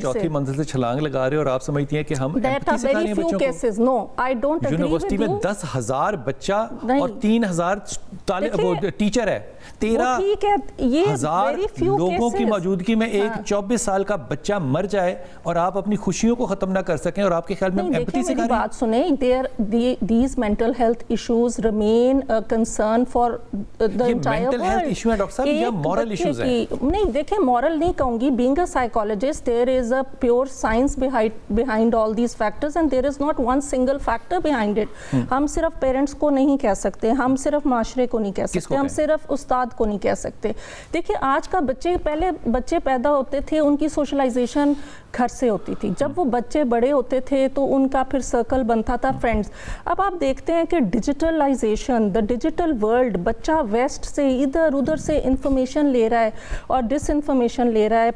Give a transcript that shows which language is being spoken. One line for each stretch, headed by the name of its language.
Urdu: چوتھی منزل سے چھلانگ لگا رہے اور آپ سمجھتی ہیں کہ ہم ایمپتھی سکھا رہے ہیں بچوں کو. یونیورسٹی میں 10,000 بچہ اور 3,000 ٹیچر ہے, 13,000 لوگوں کی موجودگی میں ایک 24 سال کا بچہ مر جائے اور آپ اپنی خوشیوں کو ختم نہ کر سکیں, اور آپ کے خیال میں ایمپتھی سکھا رہے ہیں. بات سنیں,
English: these mental health issues remain a concern for the entire world. mental health issue
Urdu: ہے ڈاکٹر صاحب یا
English: moral issues
Urdu: ہیں؟ نہیں دیکھیں, moral نہیں کہوں گی,
English: being a psychologist there is a pure science science behind all these factors and there is not one single factor behind it.
Urdu: ہم صرف پیرنٹس کو نہیں کہہ سکتے, ہم صرف معاشرے کو نہیں کہہ سکتے, ہم صرف استاد کو نہیں کہہ سکتے. دیکھیں آج کا پہلے بچے پیدا ہوتے تھے, ان کی سوشلائزیشن گھر سے ہوتی تھی. جب وہ بچے بڑے ہوتے تھے تو ان کا پھر سرکل بنتا تھا فرینڈز. اب آپ دیکھتے ہیں کہ ڈیجیٹلائزیشن, دا ڈیجیٹل ورلڈ, بچہ ویسٹ سے ادھر ادھر سے انفارمیشن لے رہا ہے اور ڈس انفارمیشن لے رہا ہے.